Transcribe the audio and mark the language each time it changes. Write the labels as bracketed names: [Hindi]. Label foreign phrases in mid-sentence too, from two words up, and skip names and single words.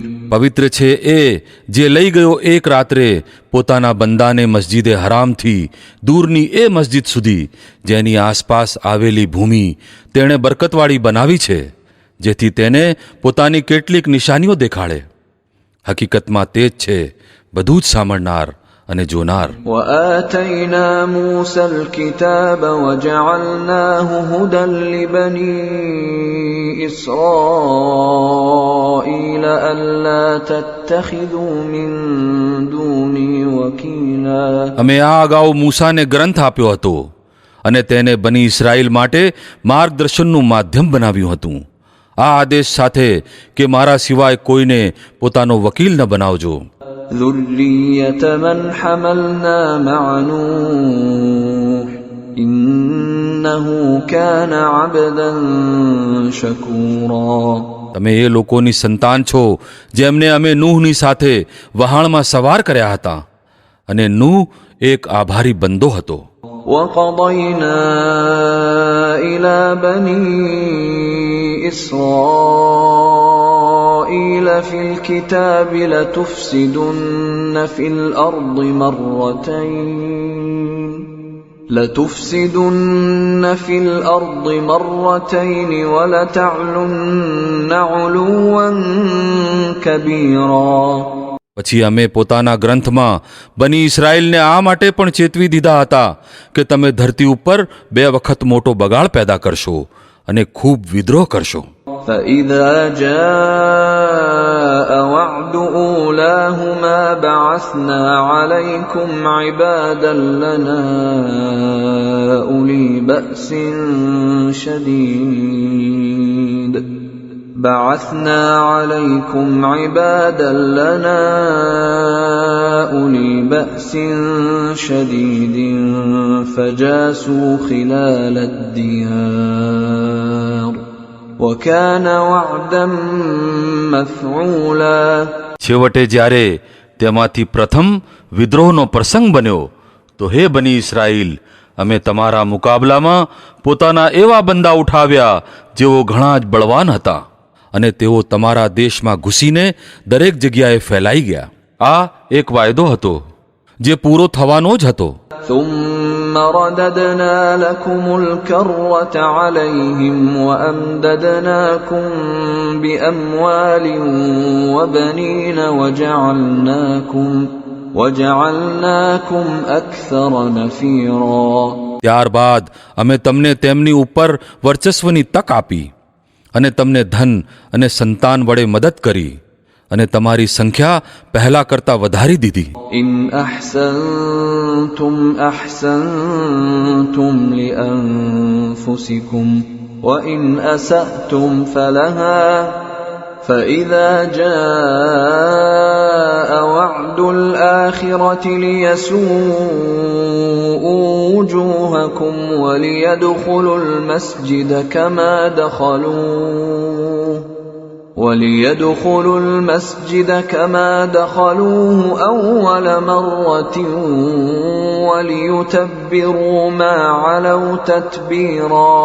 [Gujarati] પવિત્ર છે એ જે લઈ ગયો એક રાત્રે પોતાના બંદાને મસ્જિદે હરામથી દૂરની એ મસ્જિદ સુધી જેની આસપાસ આવેલી ભૂમિ તેણે બરકતવાળી બનાવી છે, જેથી તેને પોતાની કેટલીક નિશાનીઓ દેખાડે। હકીકતમાં તે જ છે બધું જ સાંભળનાર અને જોનાર। [Arabic] وآتينا موسى الكتاب وجعلناه هدى لبني إسرائيل ألا تتخذوا من دوني وكيلا। [Gujarati] અમે આ અગાઉ મૂસાને ગ્રંથ આપ્યો હતો અને તેને બની ઇસ્રાએલ માટે માર્ગદર્શનનું માધ્યમ બનાવ્યું હતું, આ આદેશ સાથે કે મારા સિવાય કોઈને પોતાનો વકીલ ન બનાવજો। [Arabic] ذرية من حملنا مع نوح إنه كان عبدا شكورا। [Gujarati] તમે એ લોકોની સંતાન છો જેમને અમે નૂહની સાથે વહાણમાં સવાર કર્યા હતા, અને નૂહ એક આભારી બંદો હતો। [Arabic] وقضينا إلى بني إسرائيل في الكتاب لتفسدن في الأرض مرتين ولتعلن علوا كبيرا। [Gujarati] પછી અમે પોતાના ગ્રંથમાં બની ઇસ્રાએલને આ માટે પણ ચેતવી દીધા હતા કે તમે ધરતી ઉપર 2 વખત મોટો બગાડ પેદા કરશો અને ખૂબ વિદ્રોહ કરશો। [Arabic] فإذا جاء وعد أولاهما بعثنا عليكم عبادا لنا أولي بأس شديد فجاسوا خلال الديار وكان وعدا مفعولا۔ [Gujarati] છેવટે જ્યારે તેમાંથી પ્રથમ વિદ્રોહનો પ્રસંગ બન્યો તો હે બની ઇસ્રાએલ, અમે તમારા મુકાબલામાં પોતાના એવા બંદા ઉઠાવ્યા જેઓ ઘણા જ બળવાન હતા, અને તેઓ તમારા દેશમાં ઘૂસીને દરેક જગ્યાએ ફેલાઈ ગયા। આ એક વાયદો હતો જે પૂરો થવાનો જ હતો। [Arabic] ثم رددنا لكم الكرة عليهم وأمددناكم بأموال وبنين وجعلناكم أكثر نفيرا۔ [Gujarati] ત્યારબાદ અમે તમને તેમની ઉપર વર્ચસ્વની તક આપી અને તમને ધન અને સંતાન વડે મદદ કરી અને તમારી સંખ્યા પહેલા કરતા વધારી દીધી। [Arabic] إن أحسنتم أحسنتم لأنفسكم وإن أسأتم فلها فإذا جاء وعد الآخرة ليسوءوا وجوهكم وليدخلوا المسجد كما دخلوه أول مرة وليتبروا ما علوا تتبيرا۔